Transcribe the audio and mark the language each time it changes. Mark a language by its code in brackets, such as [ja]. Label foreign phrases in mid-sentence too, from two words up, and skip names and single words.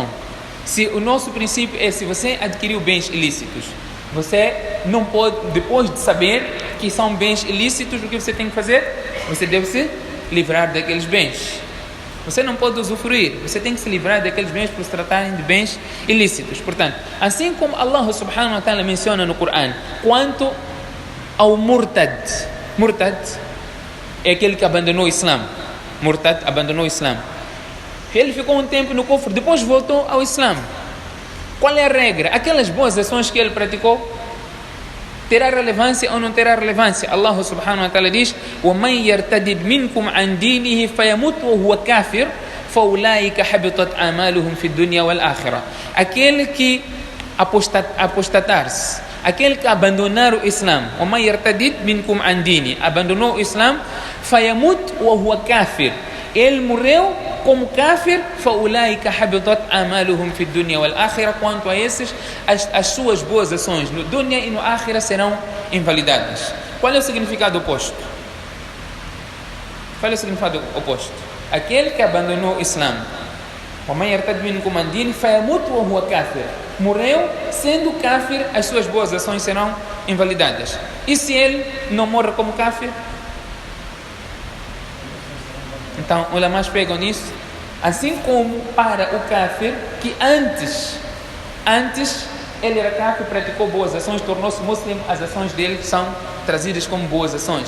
[pt] Se o nosso princípio é, se você adquiriu bens ilícitos, você não pode, depois de saber que são bens ilícitos, o que você tem que fazer? Você deve se livrar daqueles bens. Você não pode usufruir, você tem que se livrar daqueles bens por se tratarem de bens ilícitos. Portanto, assim como [ar] الله سبحانه وتعالى [pt] menciona no Coran, quanto ao murtad é aquele que abandonou o Islã. Ele ficou um tempo no kufr, depois voltou ao Islã. Qual é a regra? Aquelas boas ações que ele praticou, terá relevância ou não terá relevância? [ar] الله سبحانه وتعالى diz: وَمَنْ يَرْتَدِدْ مِنْكُمْ عَنْ دِينِهِ فَيَمُتْ وَهُوَ كَافِرٌ فَأُولَٰئِكَ حَبِطَتْ أَعْمَالُهُمْ فِي الدُّنْيَا وَالْآخِرَةِ. [pt] Aquele que apostatar-se aquele que abandonar o Islã, [ar] وَمَنْ يَرْتَدِدْ مِنْكُمْ عَنْ دِينِهِ, [pt] abandonou o Islã, [ar] فَيَمُتْ وَهُوَ كَافِرٌ, [pt] ele morreu como kafir, [ar] فَأُولَٰئِكَ حَبِطَتْ أَعْمَالُهُمْ فِي الدُّنْيَا وَالْآخِرَةِ, [pt] quanto a esses, as suas boas ações no dunya e no ákhira serão invalidadas. Qual é o significado oposto? Qual é o significado oposto? Aquele que abandonou o Islã, [ar] وَمَنْ يَرْتَدْ مِنْكُمْ عَنْ دِينِهِ فَيَمُتْ وَهُوَ كَافِرٌ, [pt] morreu sendo kafir, as suas boas ações serão invalidadas. E se ele não morre como kafir? Então, os ulama's pegam nisso, assim como para o kafir, que antes ele era kafir, praticou boas ações, tornou-se muslim, as ações dele são trazidas como boas ações.